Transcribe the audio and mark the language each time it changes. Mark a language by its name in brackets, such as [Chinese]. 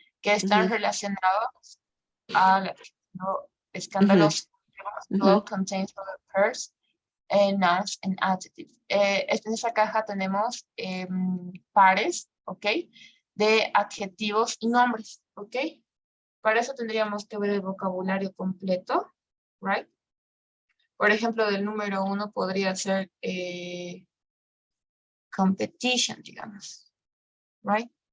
[Spanish] Que están relacionados a escandaloso. [English] Flow contains other pairs, nouns and adjectives. [Spanish] En esa caja tenemos pares, ¿ok? De adjetivos y nombres, ¿ok? Para eso tendríamos que ver el vocabulario completo, right? Por ejemplo, del número 1 podría ser competition, digamos, right?